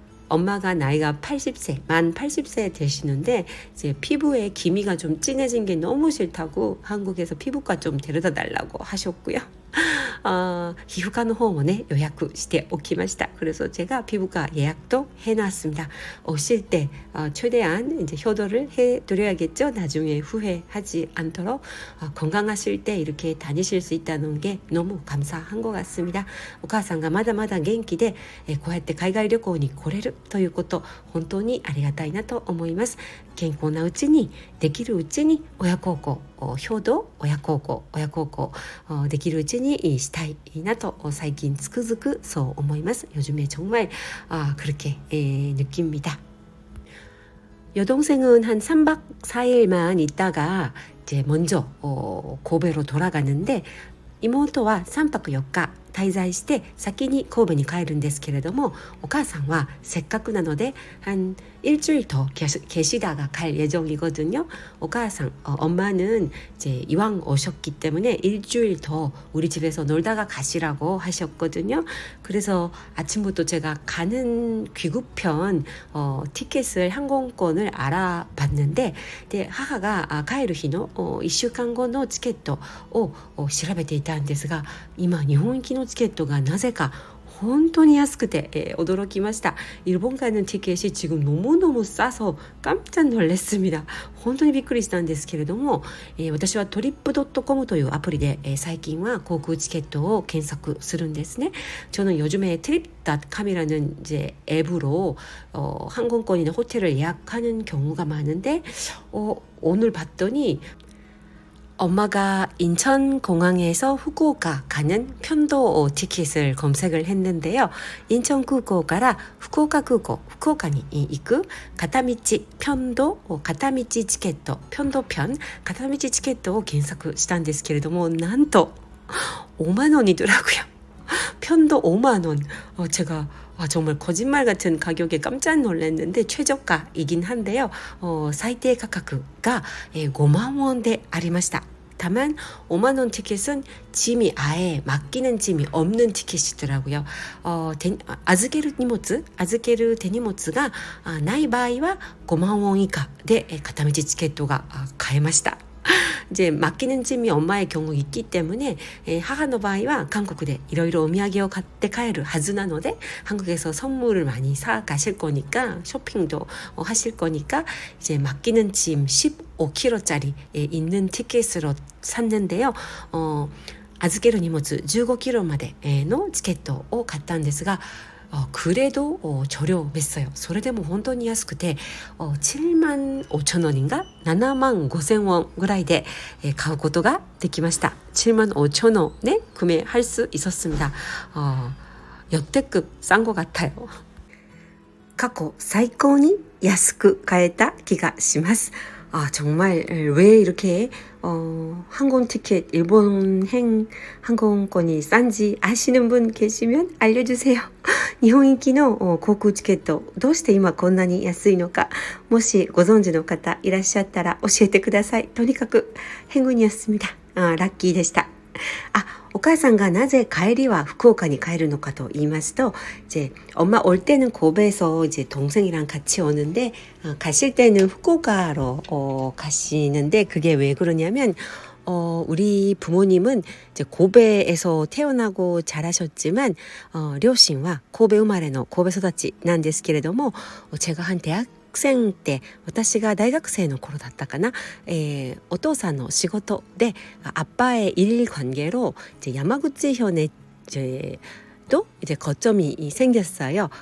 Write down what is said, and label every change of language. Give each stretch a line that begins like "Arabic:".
Korean: 엄마가 나이가 80세, 만 80세 되시는데 이제 피부에 기미가 좀 진해진 게 너무 싫다고 한국에서 피부과 좀 데려다 달라고 하셨고요.
Japanese: 피부과の方もね 예약しておきました.
Korean: 그래서 제가 피부과 예약도 해놨습니다. 오실 때 최대한 이제 효도를 해드려야겠죠. 나중에 후회하지 않도록 건강하실 때 이렇게 다니실 수 있다는 게 너무 감사한 것 같습니다.
Japanese: お母さんがまだまだ元気でこうやって海外旅行に来れるということ本当にありがたいなと思います。健康なうちにできるうちに親孝行효도親孝行できるうちにしたいなと最近つくづくそう思います。
Korean: 요즘에 정말 그렇게 느낍니다. 여동생은 한 3박 4일만 있다가 이제 먼저 고베로 돌아가는데
Japanese: 妹は3泊4日滞在して先に神戸に帰るんですけれどもお母さんはせっかくなので
Korean: 한 일주일 더 계시다가 갈 예정이거든요. お母さん, 엄마는 이제 이왕 오셨기 때문에 일주일 더 우리 집에서 놀다가 가시라고 하셨거든요. 그래서 아침부터 제가 가는 귀국편 티켓을 항공권을 알아봤는데 하하가
Japanese: 帰る日の1週間後のチケットを調べていたんですが今日本行きのチケットがなぜか本当に安くて、驚きました。
Korean: 일본 가는 티켓이 지금 너무너무 싸서 깜짝 놀랐습니다.
Japanese: 本当にびっくりしたんですけれども、私はトリップドットコムというアプリで、最近は航空チケットを検索するんですね.
Korean: 저는 요즘에 trip.com이라는 이제 앱으로 항공권이나 호텔을 예약하는 경우가 많은데 오늘 봤더니 엄마가 인천공항에서 후쿠오카 가는 편도 티켓을 검색을 했는데요.
Japanese: 인천空港から후쿠오카空港, 후쿠오카니 이끄 가타미치 편도, 가타미치チケット, 편도편, 가타미치チケットを検索したんですけれどもなんと 5만 원이더라고요.
Korean: 편도 5만 원. 제가 정말 거짓말 같은 가격에 깜짝 놀랐는데 최저가이긴 한데요. 사이대 가격가 5만 원대 ありました. 다만 5만 원 티켓은 짐이 아예 맡기는 짐이 없는 티켓이더라고요.
Japanese: 預ける手荷物がない場合は 5만 원以下で片道チケットが買えました.
Korean: 이제 맡기는 짐이 엄마의 경우 있기 때문에 하하의 場合は 한국에 이러이러
Japanese: お土産を買って帰るはずなので
Korean: 한국에서 선물을 많이 사 가실 거니까 쇼핑도 하실 거니까 이제 맡기는 짐 15kg짜리 있는 티켓으로 샀는데요.
Japanese: 預ける荷物 15kg までのチケットを買ったんですが
Korean: 그래도 저렴했어요.
Japanese: それでも本当に安くて、7만 5천 원인가? 7만 5천 원ぐらいで買うことができました。
Korean: 7만 5천 원에 구매할 수 있었습니다. 역대급 싼 것 같아요.
Japanese: 過去最高に安く買えた気がします。
Korean: 정말 왜 이렇게 항공 티켓 일본행 항공권이 싼지 아시는 분 계시면 알려주세요.
Japanese: 日本行きの航空チケットどうして今こんなに安いのか、もしご存知の方いらっしゃったら教えてください。
Korean: とにかく행운이었습니다.
Japanese: ラッキーでした。お母さんがなぜ帰りは福岡に帰るのかと言いますと,
Korean: 이제 엄마 올 때는 고베에서 이제 동생이랑 같이 오는데 가실 때는 후쿠오카로 가시는데, 그게 왜 그러냐면 우리 부모님은 이제 고베에서 태어나고 자라셨지만両親は 고베 우마레노 고베育ちなんですけれども, 제가 한 대학생 때,
Japanese: 私が大学生の頃だったかな、お父さんの仕事で
Korean: 아빠의 일 관계로 이제 야마구치현에 또 이제 거점이 생겼어요.